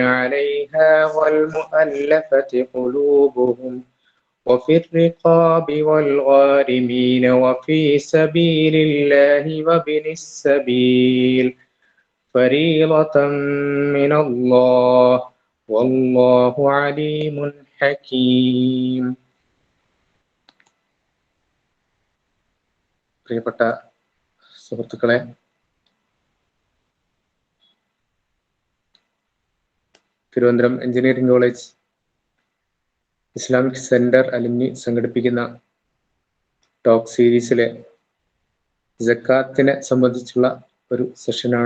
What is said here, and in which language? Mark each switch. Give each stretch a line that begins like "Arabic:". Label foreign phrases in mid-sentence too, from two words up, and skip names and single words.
Arabic: عليها والمؤلفة قلوبهم وفي الرقاب والغارمين وفي سبيل الله وابن السبيل فريضة من الله والله عليم حكيم.
Malayalam: പ്രിയപ്പെട്ട സുഹൃത്തുക്കളെ, തിരുവനന്തപുരം എഞ്ചിനീയറിംഗ് കോളേജ് ഇസ്ലാമിക് സെന്റർ അലുമിനി സംഘടിപ്പിക്കുന്ന ടോക്ക് സീരീസിലെ സക്കാത്തിനെ സംബന്ധിച്ചുള്ള ഒരു സെഷനാണ്.